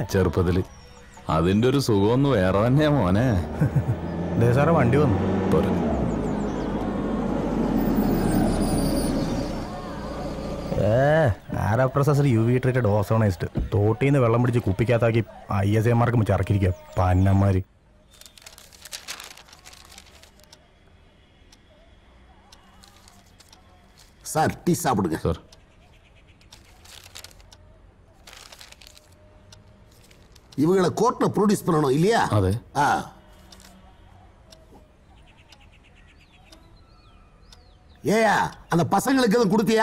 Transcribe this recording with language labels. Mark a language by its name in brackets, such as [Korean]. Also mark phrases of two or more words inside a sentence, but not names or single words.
[Malayalam] ചെറുപ്പത്തില്. അതിന്റെ ഒരു സുഖമൊന്നും വേറെ തന്നെയാ മോനെ. സാറേ വണ്ടി വന്നു. പോരെ. ആരാ പ്രൊസസർ [English] UV treated ozonised. [Malayalam] തോട്ടിന്ന് വെള്ളം പിടിച്ച് കുപ്പിക്കകത്താക്കി ISAമാർക്ക് ചറക്കിരിക്കുക പന്നന്മാര്. [Tamil] சார் டீ சாப்பிடுங்க. சார் இவங்களை கோர்ட்ல ப்ரொடியூஸ் பண்ணணும் இல்லையா? அதே. ஏயா அந்த பசங்களுக்கு எதுவும் கொடுத்தியா?